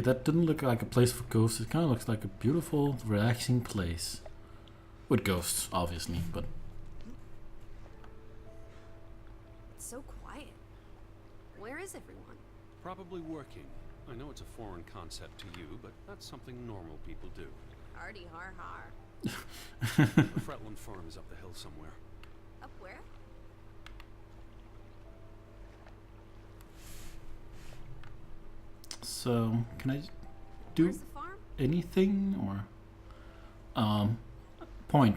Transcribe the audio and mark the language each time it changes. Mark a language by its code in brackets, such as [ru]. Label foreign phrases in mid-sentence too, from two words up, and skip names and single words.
[en] That didn't look like a place for ghosts. It kind of looks like a beautiful, relaxing place. With ghosts, obviously, but... It's so quiet. Where is everyone? Probably working. I know it's a foreign concept to you, but that's something normal people do. Hardy har har. The Fretland farm is up the hill somewhere. Up where? So, can I do Where's the farm? anything, or... Point.